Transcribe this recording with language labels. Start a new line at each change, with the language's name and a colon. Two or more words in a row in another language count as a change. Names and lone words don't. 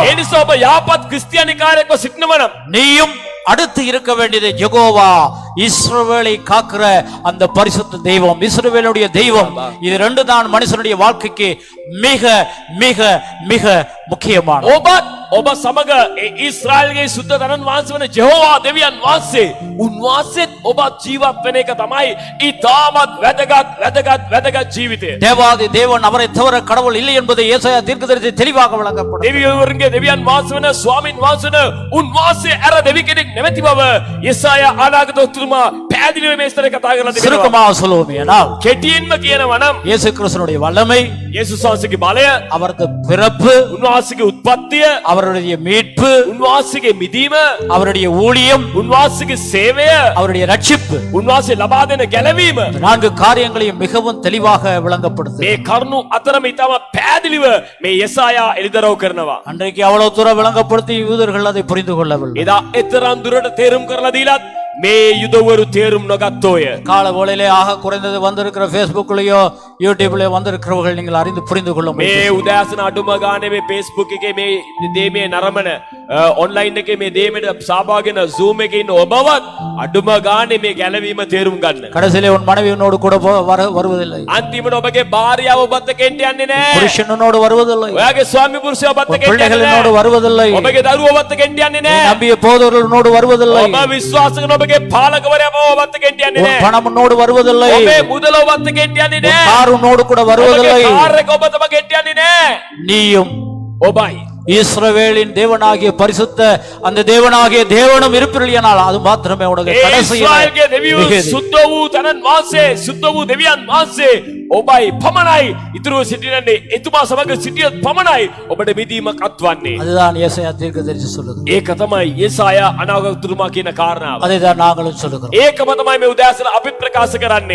Sinhala: ඒ නිසා ඔබ යහපත් ක්‍රිස්තියානිකාරයෙක්ව සිටිනවා නම්
Tamil: நீயும் அடுத்து இருக்க வேண்டியது யெகோவா இஸ்ரவேலை காக்கிற அந்த பரிசுத்த தெய்வம் இஸ்ரவேலுடைய தெய்வம். இது ரெண்டு தான் மனுஷனுடைய வாழ்க்கைக்கு மிக மிக மிக முக்கியமான.
Sinhala: ඔබ සමග ඒ ඊශ්‍රායල්ගේ සුද්ධ ධනන් වහන්සේ වන ජෙහෝවා දෙවියන් වහන්සේ උන්වහන්සේත් ඔබ ජීවත් වෙන එක තමයි ඊටමත් වැදගත් ජීවිතය.
Tamil: தேவாதி தேவன் அவரை தவிர கடவுள் இல்லை என்பதை ஏசாயா தீர்க்கதரிசி தெளிவாக விளங்கப்படுத்துகிறார்.
Sinhala: දෙවිවරුන්ගේ දෙවියන් වහන්සේ වන ස්වාමින් වහන්සේ වන උන්වහන්සේ අර දෙවි කෙනෙක් නැමැති බව යෙසායා ආනාගත උතුමා පැහැදිලිව මේ ස්තරේ කතා කරලා තිබෙනවා.
Tamil: சுருக்கமாக சொல்லுவோமேனால்
Sinhala: කෙටියෙන්ම කියනවා නම්
Tamil: இயேசு கிறிஸ்துவினுடைய வல்லமை,
Sinhala: යේසුස් වහන්සේගේ බලය,
Tamil: அவரது பிறப்பு,
Sinhala: උන්වහන්සේගේ උත්පත්තිය,
Tamil: அவருடைய மீட்பு,
Sinhala: උන්වහන්සේගේ මිදීම,
Tamil: அவருடைய ஊழியம்,
Sinhala: උන්වහන්සේගේ சேவය,
Tamil: அவருடைய ரட்சிப்பு,
Sinhala: උන්වහන්සේ ලබා දෙන ගැලවීම,
Tamil: இந்த 4 காரியங்களையும் மிகவும் தெளிவாக விளங்கப்படுத்து.
Sinhala: මේ කරුණු අතරම ඉතාම පැහැදිලිව මේ යෙසායා එළිදරව් කරනවා.
Tamil: அன்றைக்கு அவ்வளவு தூரம் விளங்கப்படுத்தி யூதர்கள் அதை புரிந்து கொள்ளவில்லை.
Sinhala: එදා එතරම් දුරට තේරුම් කරලා දීලත් මේ යුදවරු තේරුම් නොගත්තෝය.
Tamil: கால வேளையிலே ஆக குறைந்தது வந்திருக்கிற Facebookலயோ யூடியூப்லயோ வந்திருக்கிறவர்கள் நீங்கள் அறிந்து புரிந்து கொள்ள
Sinhala: මේ
Tamil: முடியும்.
Sinhala: උදෑසන අඩුම ගානේ මේ Facebook එකේ මේ දේමේ නරඹන ඔන්ලයින් එකේ මේ දේමෙට සහභාගී වෙන Zoom එකේ ඉන්න ඔබවත් අඩුම ගානේ මේ ගැලවීම තේරුම් ගන්න.
Tamil: கடைசியிலே உன் மனைவி உன்னோடு கூட வருவதில்லை.
Sinhala: අන්තිමට ඔබගේ භාර්යාව ඔබත් එක්ක එන්න යන්නේ නැහැ.
Tamil: புருஷன் உன்னோடு வருவதில்லை.
Sinhala: ඔයාගේ ස්වාමි පුරුෂයා ඔබත් එක්ක එන්න
Tamil: பிள்ளைகள்
Sinhala: යන්නේ
Tamil: உன்னோடு
Sinhala: නැහැ.
Tamil: வருவதில்லை.
Sinhala: ඔබගේ දරුවෝ ඔබත් එක්ක එන්න යන්නේ
Tamil: நீ
Sinhala: නැහැ.
Tamil: நம்பிய போதவர்கள் உன்னோடு வருவதில்லை.
Sinhala: ඔබ විශ්වාස කරන ඔබගේ පාලකවරයා ඔබත් එක්ක එන්න යන්නේ
Tamil: உன்
Sinhala: නැහැ.
Tamil: பணம் உன்னோடு வருவதில்லை.
Sinhala: ඔබේ මුදල ඔබත් එක්ක එන්න යන්නේ
Tamil: உன்
Sinhala: නැහැ.
Tamil: கார் உன்னோடு கூட வருவதில்லை.
Sinhala: ඔබගේ කාර් එක ඔබ තමක එන්න යන්නේ නැහැ.
Tamil: நீயும்
Sinhala: ඔබයි
Tamil: இஸ்ரவேலின் தேவனாகிய பரிசுத்த அந்த தேவனாகிய தேவனும் இருப்பில்லையானால் அது மாத்திரமே உனக்கு
Sinhala: ඒ
Tamil: கடைசியில்
Sinhala: ඊශ්‍රායල්ගේ දෙවියෝ
Tamil: மிகுதி.
Sinhala: සුද්ධ වූ තනන් වාසේ සුද්ධ වූ දෙවියන් වාසේ ඔබයි පමණයි ඉතුරුව සිටිනන්නේ එතුමා සමග සිටියොත් පමණයි ඔබට මිදීමක් අත්වන්නේ.
Tamil: அதுதான் ஏசாயா தீர்க்கதரிசி சொல்லுது.
Sinhala: ඒක තමයි යෙසායා අනාගතතුමා කියන කාරණාව.
Tamil: அதை தான் நாங்களும் சொல்லுகிறோம்.
Sinhala: ඒකම තමයි මේ උදෑසන අපිත් ප්‍රකාශ කරන්නේ.